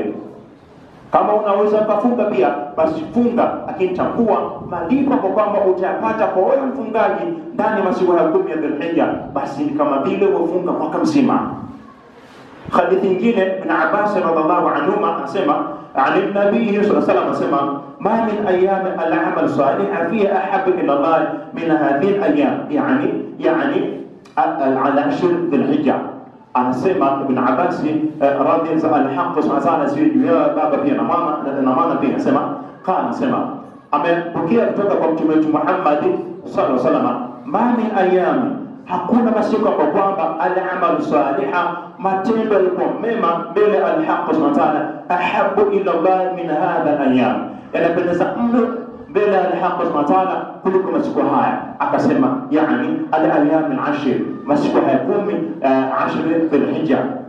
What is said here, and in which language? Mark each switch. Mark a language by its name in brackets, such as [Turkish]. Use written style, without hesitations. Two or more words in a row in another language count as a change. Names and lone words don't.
[Swahili] Kama unaweza kufunga pia basi funga, lakini tambua malipo kwa kwamba utayapata kwa wewe mfungaji ndani ya masiku ya 10 ya Dhulhijja, basi ni kama vile umefunga mwaka mzima. Hadithi nyingine [Arabic] Ibn Abbas رضي الله عنهما anasema ali nabii صلى الله عليه وسلم anasema ما من أيام العمل الصالح فيها أحب إلى الله من هذه الأيام, يعني العشر ذو الحجة. [Swahili] Anasema Ibn Abbas [Arabic] رضي الحق سبحانه و [Swahili] baba pia na mama pia anasema amepokea kutoka kwa Mtume Muhammad [Arabic] صلى الله عليه وسلم, ما من أيام, [Swahili] hakuna masiku kwa kwamba [Arabic] الأعمال الصالحة, [Swahili] matendo yalikuwa mema mbele [Arabic] الحق سبحانه وتعالى, أحب إلى الله من هذا الأيام, [Swahili] yanapendeza mno mbele ya [Arabic] الله سبحانه وتعالى [Swahili] kuliko masiku haya. Akasema [Arabic] يعني الأيام العشر, [Swahili] masiku haya 10 Dhulhijja.